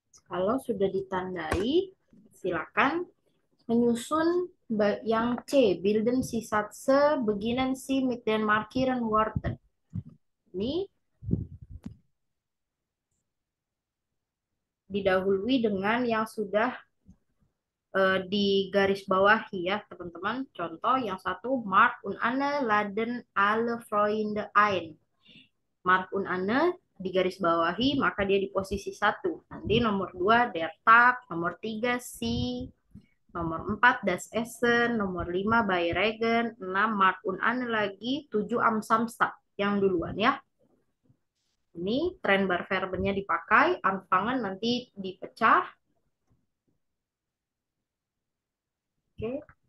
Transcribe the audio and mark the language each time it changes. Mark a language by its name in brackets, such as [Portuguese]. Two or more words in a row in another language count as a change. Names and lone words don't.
[Indonesian] Kalau sudah ditandai, silakan menyusun yang C, [German] bilden Sie Sätze, beginnen Sie mit den markieren Worten. [Indonesian] Ini didahului dengan yang sudah digarisbawahi ya teman-teman. Contoh yang satu, [German] Mark und Anne laden alle Freunde ein. [Indonesian] Mark und Anne digarisbawahi, maka dia di posisi satu. Nanti nomor 2 [German] der Tag, [Indonesian] nomor 3 si, nomor 4 [German] das Essen, [Indonesian] nomor 5 [German] bei Regen, [Indonesian] 6 Mark und Anne lagi, 7 [German] am Samstag. [Indonesian] Yang duluan ya. Ini Trennbar Verbennya dipakai, anfangen nanti dipecah. Oke.